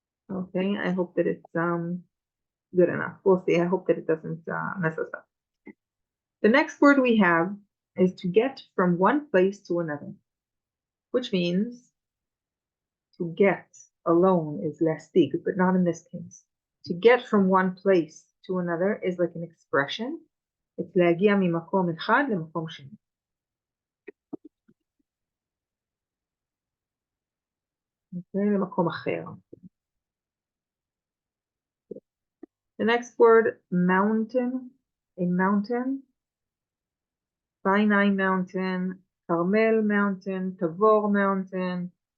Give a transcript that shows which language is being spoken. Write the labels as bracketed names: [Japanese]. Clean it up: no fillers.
[English] Okay. I hope that it's good enough. We'll see. I hope that it doesn't mess us up. The next word we have is to get from one place to another, which means to get alone is להשיג, but not in this case. To get from one place to another is like an expression. [Hebrew] It's להגיע ממקום אחד למקום שני. Okay, למקום אחר. [English] The next word, mountain, a mountain. Sinai Mountain, Carmel Mountain, Tavor Mountain.